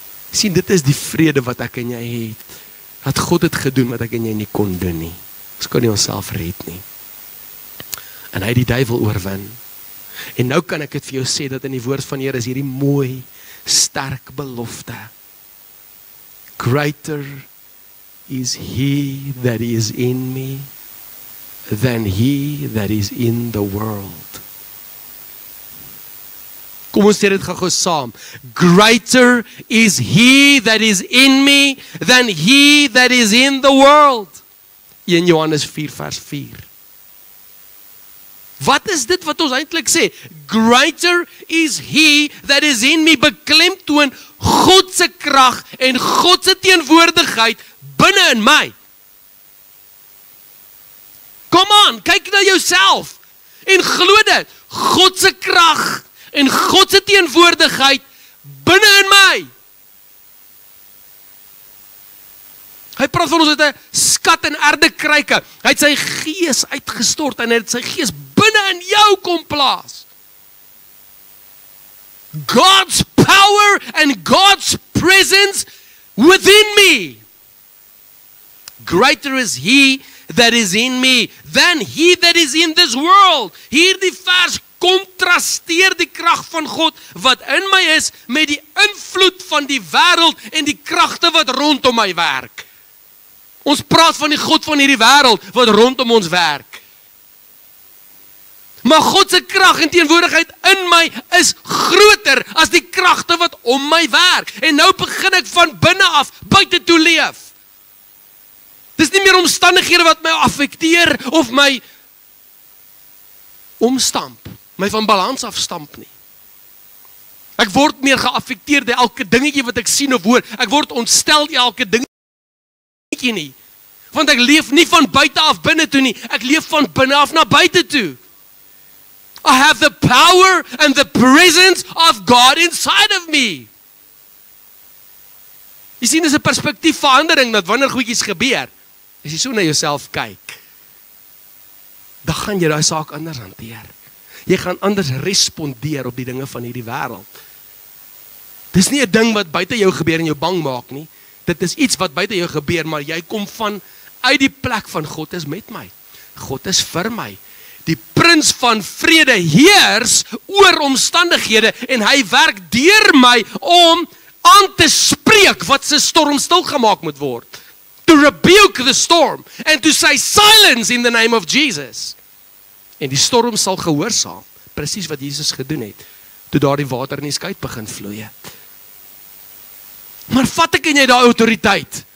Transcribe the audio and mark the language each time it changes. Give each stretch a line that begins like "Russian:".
Afrikaans: Sien, dit is die vrede wat ek en jy het. Dat God het gedoen wat ek en jy nie kon doen nie. Ons kan nie onsself red nie. En hy het die duiwel oorwin. En nou kan ek dit vir jou sê, dat in die woord van die Here is hierdie mooi, sterk belofte.
English: Greater is he that is in me than he that is in the world.
Afrikaans: Kom ons sê dit gou saam.
English: Greater is he that is in me than he that is in the world.
Afrikaans: 1 Johannes 4 vers 4. Wat is dit wat ons eintlik sê?
English: Greater is he that is in me,
Afrikaans: beklemtoon God se krag en God se teenwoordigheid binne in my. Kom aan, kyk na jouself en glo dit. God se krag en God se teenwoordigheid binne in my. Hy praat van ons het 'n skat in erdekruike. Hy het sy gees uitgestort en hy het sy gees binne in jou kom plaas.
English: God's power and God's presence within me. Greater is he that is in me than he that is in this world.
Afrikaans: Hierdie vers kontrasteer die krag van God wat in my is met die invloed van die wêreld en die kragte wat rondom my werk. Ons praat van die God van hierdie wêreld wat rondom ons werk. Maar God se krag en teenwoordigheid in my is groter as die kragte wat om my werk. En nou begin ek van binne af buite toe leef. Dis nie meer omstandighede wat my affekteer of my omstamp, my van balans afstamp nie. Ek word meer geaffekteer deur elke dingetjie wat ek sien of hoor. Ek word ontstel deur elke dingetjie nie. Want ek leef nie van buite af binne toe nie. Ek leef van binne af na buite toe.
English: I have the power and the presence of God inside of me.
Afrikaans: Jy sien, dis 'n perspektiefverandering dat wanneer goedjies gebeur, as jy so na jouself kyk, dan gaan jy daai saak anders hanteer. Jy gaan anders respondeer op die dinge van hierdie wêreld. Dis nie 'n ding wat buite jou gebeur en jou bang maak nie. Dit is iets wat buite jou gebeur, maar jy kom van uit die plek van God is met my. God is vir my. Die prins van vrede heers oor omstandighede en hy werk deur my om aan te spreek wat se storm stilgemaak moet word.
English: To rebuke the storm and to say silence in the name of Jesus.
Afrikaans: En die storm sal gehoorsaam, presies wat Jesus gedoen het, toe daardie water in die skei begin vloei het. Maar vat ek en jy daai autoriteit?